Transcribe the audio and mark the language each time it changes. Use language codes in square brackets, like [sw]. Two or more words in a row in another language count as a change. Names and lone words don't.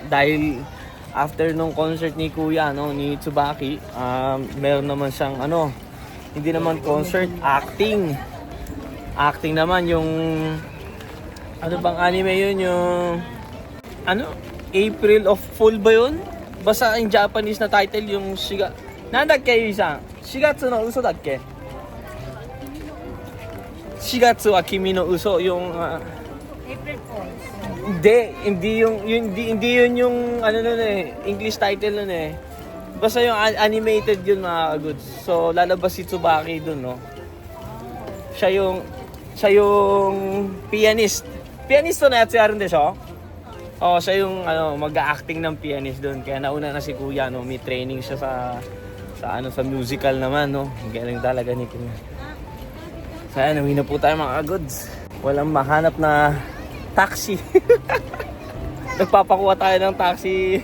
[tl] Dahil after nung concert ni kuya, ni Tsubaki, meron naman siyang hindi naman concert, acting. Acting naman yung bang anime yun, yung April of Fool ba yun? Basta [en] in Japanese [tl] na title yung Nandakke, Yui-san? [ja] 4月の嘘だっけ 4月は君の嘘 yung [tl] April Fools. hindi yun yung [en] English title [tl] nun basta yung animated yun mga goods. So lalabas si Tsubaki dun, siya yung pianist pianist to na [ja] やつやるでしょ? [tl] Oo, siya yung mag-acting ng pianist doon. Kaya nauna na si Kuya, no? May training siya sa musical naman, no? Ang galing talaga ni Kuya. So ayan, uwi na po tayo mga goods. Walang mahanap na taxi. Nagpapakuha tayo ng taxi.